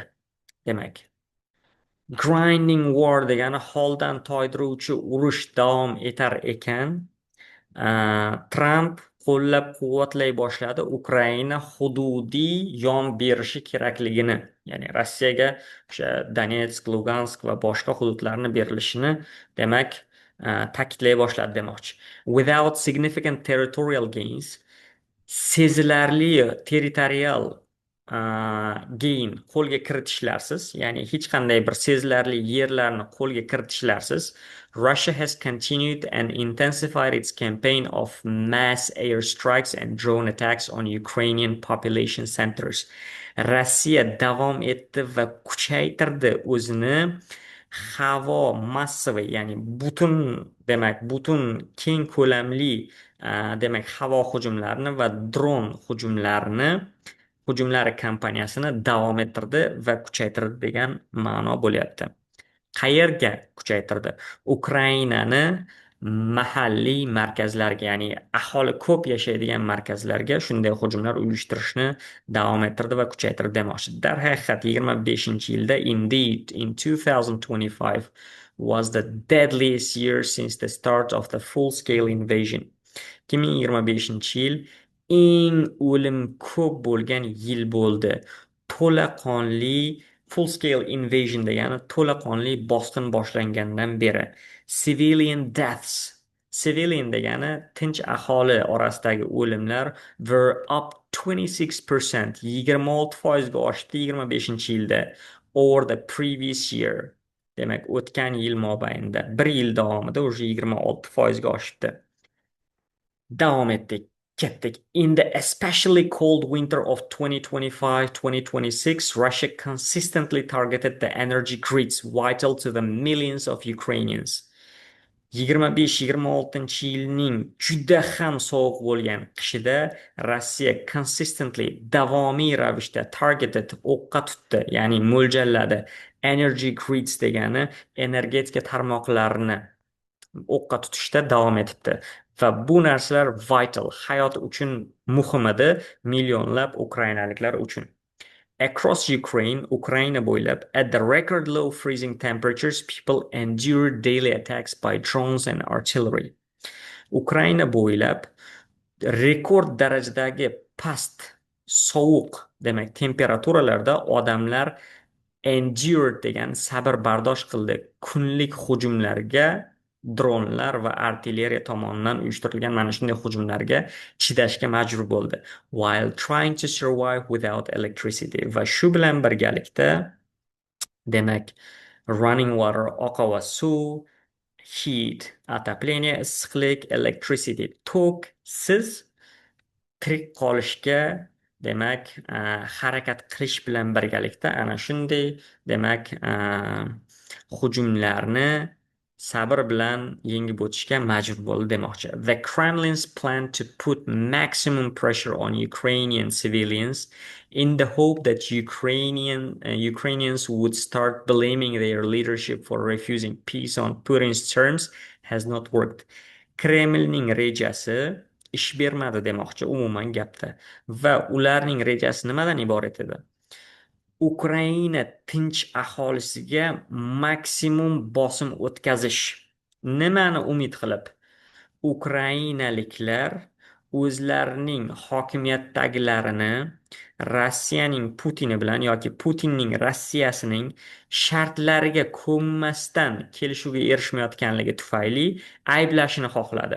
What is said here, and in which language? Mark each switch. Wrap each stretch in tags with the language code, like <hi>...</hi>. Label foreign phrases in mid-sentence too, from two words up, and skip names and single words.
<uz>Demak,</uz> <en>grinding war</en> <uz>degani holdan toydiruvchi urush davom etar ekan, Tramp qo'llab-quvvatlay boshladi Ukraina hududiy yon berishi kerakligini, ya'ni Rossiyaga o'sha Donetsk, Lugansk va boshqa hududlarni berilishini, demak, ta'kidlay boshladi demoqchi.</uz> <en>Without significant territorial gains,</en> <uz>sezilarli</uz> <en>territorial gain</en> <uz>qo'lga kiritishlarsiz, ya'ni hech qanday bir sezilarli yerlarni qo'lga kiritishlarsiz,</uz> <en>Russia has continued and intensified its campaign of mass airstrikes and drone attacks on Ukrainian population centers.</en> <uz>Rossiya davom etdi va kuchaytirdi o'zini havo massivi, ya'ni butun keng ko'lamli demak havo hujumlarini va dron hujumlari kampaniyasini davom ettirdi va kuchaytirdi degan ma'no bo'lyapti. Qayerga kuchaytirdi? Ukrainani mahalliy markazlarga, ya'ni aholi ko'p yashaydigan markazlarga shunday hujumlar uyushtirishni davom ettirdi va kuchaytirdi demoqchi. Darhaqiqat 25-yilda,</uz> <en>indeed in 2025 was the deadliest year since the start of the full-scale invasion.</en> <uz>2025-yil eng o'lim ko'p bo'lgan yil bo'ldi. To'laqonli</uz> <en>full-scale invasion</en> <uz>degani to'laqonli bosqin boshlangandan beri.</uz> <en>Civilian deaths. Civilian</en> <uz>degani tinch aholi orasidagi o'limlar</uz> <en>were up 26%,</en> <uz>26% oshdi 25-yilda</uz> <en>over the previous year.</en> <uz>Demak, o'tgan yil mobaynida, bir yil davomida o'sha 26% oshibdi. Davom etdik, ketdik.</uz> <en>In the especially cold winter of 2025-2026, Russia consistently targeted the energy grids vital to the millions of Ukrainians.</en> <uz>25-26-yilning juda ham sovuq bo'lgan qishida Rossiya consistently, davomiy ravishda targeted, o'qqa tutdi, ya'ni mo'ljalladi.</uz> <en>Energy grids</en> <uz>degani energetika tarmoqlarini o'qqa tutishda davom etibdi. Va bu narsalar vital, hayot uchun muhim edi millionlab ukrainaliklar uchun.</uz> <en>Across Ukraine,</en> <uz>Ukraina bo'ylab,</uz> <en>at the record low freezing temperatures, people endure daily attacks by drones and artillery.</en> <uz>Ukraina bo'ylab rekord darajadagi past sovuq demak temperaturalarda odamlar endured degan sabr bardosh qildi kunlik hujumlarga dronlar va artilleriya tomonidan uyushtirilgan mana shunday hujumlarga chidashga majbur bo'ldi while</uz> <en>trying to survive without electricity</en> <uz>va shu bilan birgalikda demak</uz> <en>running water</en> <uz>oqova suv heat отопление issiqlik electricity tok siz tirik qolishga demak harakat qilish bilan birgalikda ana shunday demak hujumlarni sabr bilan yengib o'tishga majbur bo'ldi demoqchi.</uz> <en>The Kremlin's plan to put maximum pressure on Ukrainian civilians in the hope that Ukrainians would start blaming their leadership for refusing peace on Putin's terms has not worked.</en> <uz>Kremlning rejasi ish bermadi demoqchi umuman gapda va ularning rejasi nimadan iborat edi Ukraina tinch aholisiga maksimum bosim o'tkazish nimani umid qilib ukrainaliklar o'zlarining hokimiyatdagilarini Rossiyaning Putini bilan yoki Putinning Rossiyasining shartlariga ko'nmasdan kelishuvga erishmayotganligi tufayli ayblashini xohladi.</uz>